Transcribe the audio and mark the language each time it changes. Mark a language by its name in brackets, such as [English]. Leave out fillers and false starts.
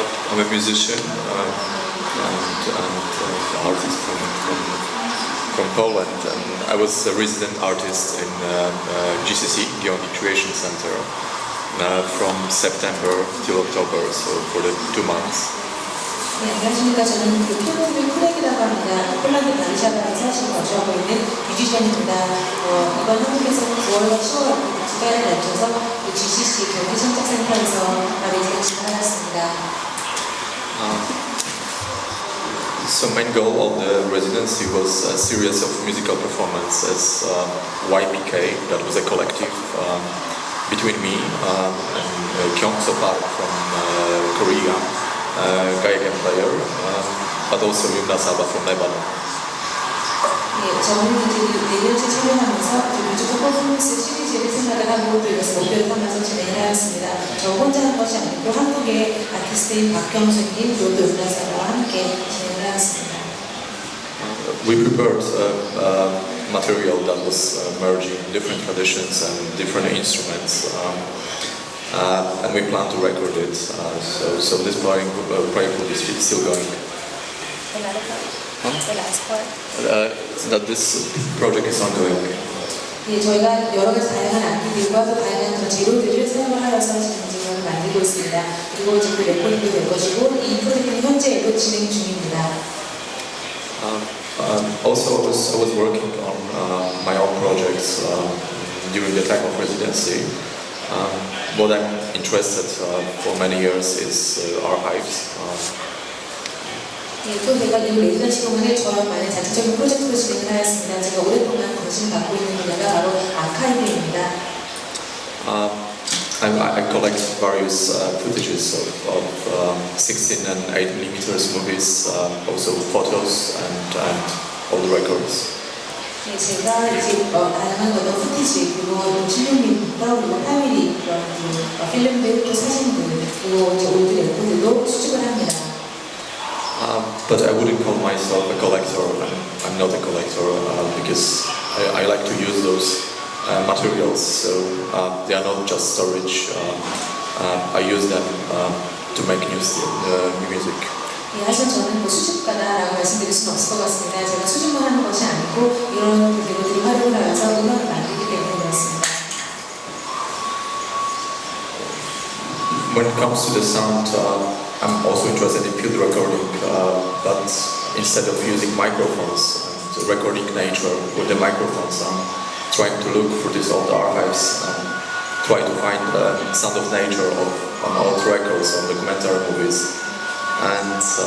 [English] I'm a musician and artist from Poland. And I was a resident artist in GCC, Gyeonggi Creation Center, from September till October, so for the 2 months. [Korean] 네, 안녕하십니까. 저는 그 피오트 쿠렉이라고 합니다. 폴란드 바르샤바에서 지금 거주하고 있는 뮤지션입니다. 이번 한국에서 9월과 10월 두 달을 낮춰서 그 GCC 경기 창작센터에서 레지던시를 하였습니다. [English] So main goal of the residency was a series of musical performances, YPK, that was a collective between me and Kyung So Park from Korea. Gaegan player, but also Yuna Saba from Lebanon. [Korean] 예, 저는 이제 4년째 촬영하면서 뮤지컬 퍼포먼스 시리즈를 생각을 하고 또 이것을 목표로 삼아서 진행을 하였습니다. 저 혼자 한 것이 아니고 한국의 아티스트인 박경수님, 그리고 윤나 사바와 함께 진행을 하였습니다. [English] We prepared material that was merging different traditions and different instruments. And we plan to record it. So this project is still going. The last part. That this project is ongoing. [Korean] 예, 저희가 여러 가지 다양한 악기들과 또 다양한 그런 재료들을 사용을 하여서 지금 만들고 있습니다. 그리고 지금 레코딩도 될 것이고 이 프로젝트는 현재도 진행 중입니다. [English] Also, I was working on my own projects during the time of residency. What I'm interested for many years is archives. [Korean] 예, 또 제가 이 레지던시 동안에 저만의 자체적인 프로젝트를 진행을 하였습니다. 제가 오랫동안 관심을 갖고 있는 분야가 바로 아카이브입니다. [English] I collect various footages of 16 and 8mm movies, also photos and old records. [Korean] 예, 제가 이제 다양한 어떤 푸티지 그리고 16mm, 그리고 8mm 그런 필름들, 또 사진들, 그리고 이제 올드 레코드도 수집을 합니다. [English] But I wouldn't call myself a collector. I'm not a collector because I like to use those materials. So they are not just storage. I use them to make new music. [Korean] 예, 하지만 저는 뭐 수집가다라고 말씀드릴 수는 없을 것 같습니다. 제가 수집만 하는 것이 아니고 이런 재료들을 활용을 하여서 음악을 만들기 때문에 그렇습니다. [English] When it comes to the sound, I'm also interested in field recording, but instead of using microphones and recording nature with the microphones, I'm trying to look for these old archives and try to find the sound of nature on old records, on documentary movies, and